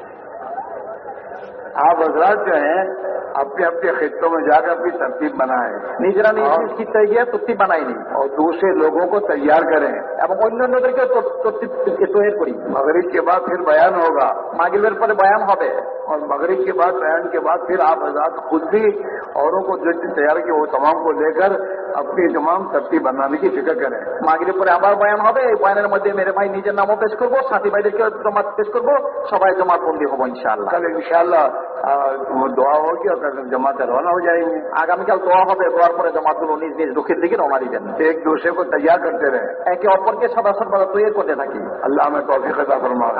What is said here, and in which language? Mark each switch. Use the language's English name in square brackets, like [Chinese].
[Hindi] आप हजरात जो हैं अपने अपने खित्तों में जाकर अपनी तरतीब बनाएं [Bangla] নিজেরা নিজ নিজ খিত্তায় গিয়ে তরতিব বানাইনি [Hindi] और दूसरे लोगों को तैयार करें। [Bangla] এবং অন্যান্যদেরকে তরতিব তৈরি করি। [Hindi] मगरिब के बाद फिर बयान होगा [Bangla] মাগরিবের পরে বয়ান হবে [Hindi] और मगरिब के बाद बयान के बाद फिर आप हजरात खुद भी औरों को जो तैयार किए वो तमाम को लेकर अपनी तमाम तरतीब बनाने की फिक्र करें। [Bangla] মাগরিব পরে আবার বয়ান হবে, এই বয়ানের মধ্যে মেরে ভাই নিজের নামও পেশ করবো, সাথী ভাইদেরকে জমাত পেশ করবো, সবাই জমাত বন্দী হবো ইনশাআল্লাহ। [Hindi] कल इंशाअल्लाह दुआ होगी और कल जमात रवाना हो जाएंगे। [Bangla] আগামীকাল দোয়া হবে, দোয়ার পরে জমাতগুলো নিজ নিজ দুঃখের দিকে রওনা দিবেন। [Hindi] एक दूसरे को तैयार करते रहे। [Bangla] একে অপরকে সদাসর্বদা তৈরি করতে থাকি। [Hindi] अल्लाह में तौफीक अता फरमाए।